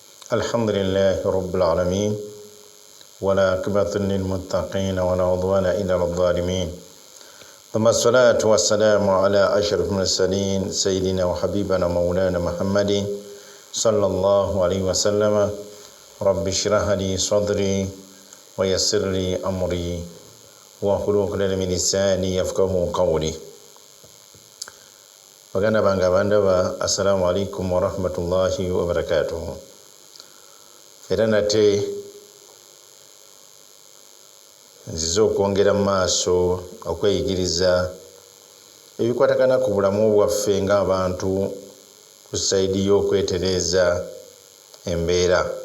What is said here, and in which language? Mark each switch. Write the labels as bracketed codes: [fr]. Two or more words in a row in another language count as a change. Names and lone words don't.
[ar] الحمد لله رب العالمين ولا عاقبة للمتقين ولا عدوان إلا على الظالمين ثم الصلاة والسلام على أشرف المرسلين سيدنا وحبيبنا مولانا محمد صلى الله عليه وسلم رب اشرح لي صدري ويسر لي أمري واحلل عقدة من لساني يفقهوا قولي. [lg] Baganda banga bandaba, [ar] السلام عليكم ورحمة الله وبركاته. [lg] Era nate nzizo okwongera maaso okweyigiriza ebikwatagana ku bulamu bwaffe ng'abantu ku saidi y'okwetereza embeera.